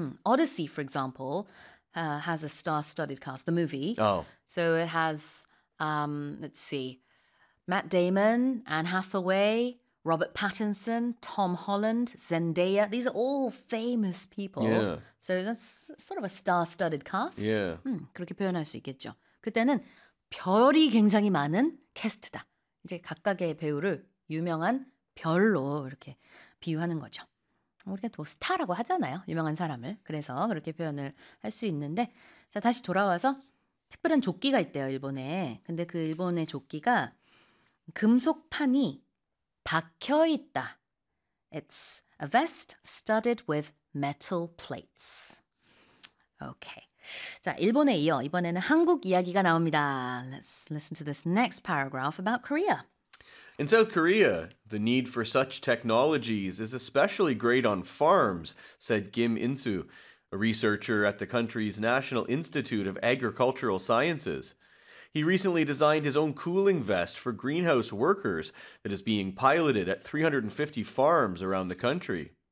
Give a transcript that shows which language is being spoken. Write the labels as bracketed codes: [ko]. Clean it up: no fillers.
[en] Odyssey, for example, has a star-studded cast, the movie. Oh. So it has, let's see, Matt Damon, Anne Hathaway, Robert Pattinson, Tom Holland, Zendaya. These are all famous people. Yeah. So that's sort of a star-studded cast. Yeah. [ko] 그렇게 표현할 수 있겠죠. 그때는 별이 굉장히 많은 캐스트다. 이제 각각의 배우를 유명한 별로 이렇게 비유하는 거죠. 우리가 또 스타라고 하잖아요. 유명한 사람을. 그래서 그렇게 표현을 할수 있는데. 자, 다시 돌아와서 특별한 조끼가 있대요, 일본에. 근데 그 일본의 조끼가 금속판이 박혀 있다. [en] It's a vest studded with metal plates. Okay. [ko] 자, 일본에 이어 이번에는 한국 이야기가 나옵니다. [en] Let's listen to this next paragraph about Korea. In South Korea, the need for such technologies is especially great on farms, said Kim In-soo, a researcher at the country's National Institute of Agricultural Sciences. He recently designed his own cooling vest for greenhouse workers that is being piloted at 350 farms around the country.